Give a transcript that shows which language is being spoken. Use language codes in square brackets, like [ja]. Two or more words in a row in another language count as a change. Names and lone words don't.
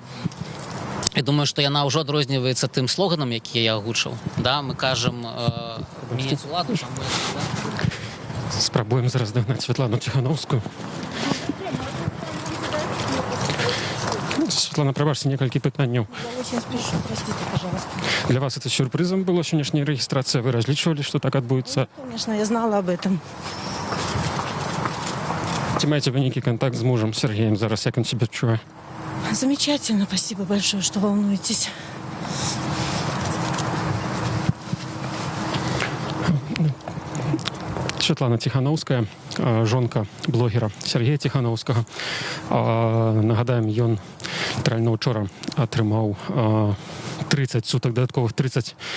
[be] Я думаю, што яна ўжо адрозніваецца тым слоганам, які я агучыў. Да? Мы кажам мяняць уладу. Спрабуем зараз дагнаць Святлану Ціхановскую. Светлана, прабачце, некалькі пытанняў. [ru] Для вас это сюрпризом было сегодняшняя регистрация? Вы различивали, что так отбудется? Конечно, я знала об этом. [uk] Ці маєте ви некий контакт з мужем Сергеем зараз, як він себе чує? [ru] Замечательно, спасибо большое, что волнуетесь. [be] Святлана Ціхановская, жонка блогера Сергея Ціхановскага. Нагадаем, ён літаральна учора атрымаў 30 сутак, дадатковых 30.